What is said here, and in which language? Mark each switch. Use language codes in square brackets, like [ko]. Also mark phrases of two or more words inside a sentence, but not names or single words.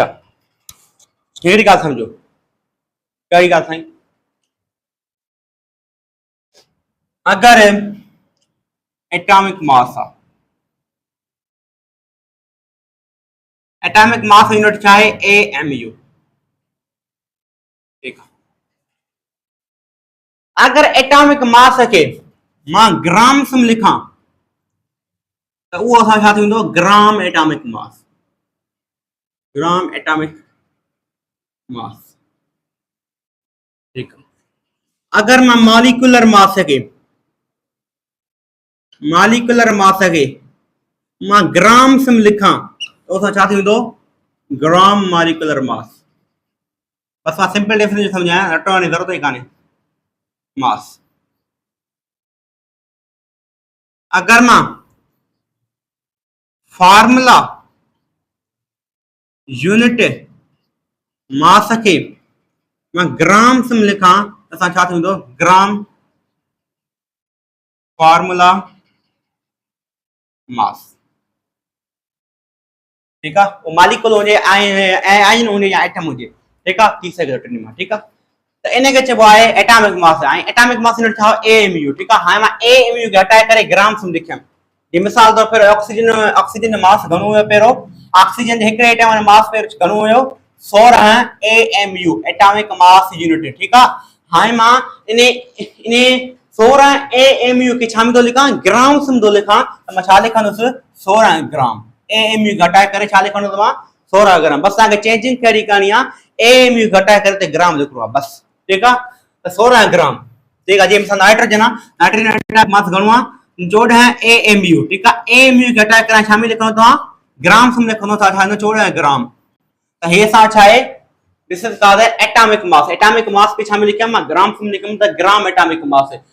[sd] कहिड़ी ॻाल्हि समझो, कहिड़ी ॻाल्हि साईं, अगर [en] atomic mass [sd] आहे, [en] atomic mass unit [sd] छा आहे AMU, ठीक आहे। अगर [en] atomic mass [sd] के मां ग्राम्स में लिखां तो वो असां छा थींदो [en] gram atomic mass, gram atomic mass, [hi] ठीक है। [sd] अगर मैं [en] molecular mass [sd] के मां ग्राम्स में लिखां तो असां छा थींदो [en] gram molecular mass, [sd] बस मां [en] simple definition [sd] समझाया, रटण जी जरूरत ही काने, मास। अगर मां [en] formula unit mass [sd] के मैं ग्राम्स में लिखा असां छा थींदो [en] gram formula mass, [hi] ठीक है। [sd] वो मॉलिक्यूल हुजे आयन हुजे या एटम हुजे, [hi] ठीक है, [sd] थी सके टिनी मां, [hi] ठीक है। [sd] तो इन के चबो है [en] atomic mass [sd] है, [en] atomic mass unit [sd] था AMU, [hi] ठीक है। [sd] हां मां AMU के हटाए करे ग्राम्स में लिखम, ये मिसाल तौर पर ऑक्सीजन मास घणो हुयो पहिरो, ऑक्सीजन हिक एटम जो मास पहिरो घणो हुयो 16 AMU [en] atomic mass unit, [hi] ठीक है। [sd] हां मां इन 16 AMU के छा में तो लिखा ग्राम्स में तो लिखा, तो मैं छा लिखंदुस 16 ग्राम, AMU घटाए करे छा लिखंदुस मां 16 ग्राम, बस ताके चेंजिंग करी करनी आ AMU घटाए करे ते ग्राम लिखो बस, [hi] ठीक है। [sd] तो 16 ग्राम, [hi] ठीक है। [sd] जे मिसाल नाइट्रोजन नाइट्रोजन मास घणो आ 14 AMU, [hi] ठीक है। [sd] AMU घटाए करे छा में लिखनो तो ग्राम्स में लिखनो था 14 ग्राम, तो हे सा छा है [en] this is called atomic mass, atomic mass [sd] पे छा में लिखम मैं ग्राम्स में लिखम तो [en] gram atomic mass [sd] है।